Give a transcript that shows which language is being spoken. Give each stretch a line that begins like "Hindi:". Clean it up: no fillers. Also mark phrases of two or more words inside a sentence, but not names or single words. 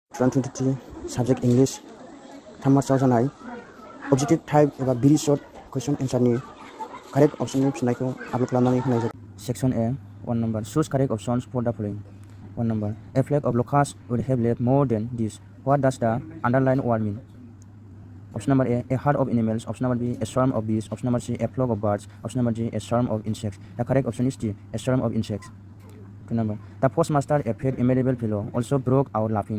Bodo: 2023
English: subject English
Bodo: थाममार्चाव जानाय
English: objective type
Bodo: एबा
English: very short question answer
Bodo: नि
English: correct option
Bodo: नि फिननायखौ आपलोड खालामनानै होनाय जादों।
English: Section A 1 number choose correct options for the following. 1 number a flag of locust would have left more than this. What does the underlined word mean? Option number A herd of animals. Option number B a swarm of bees. Option number C a flock of birds. Option number D a swarm of insects. The correct option is D a swarm of insects. 2 number the postmaster, a fat amiable fellow, also broke out laughing.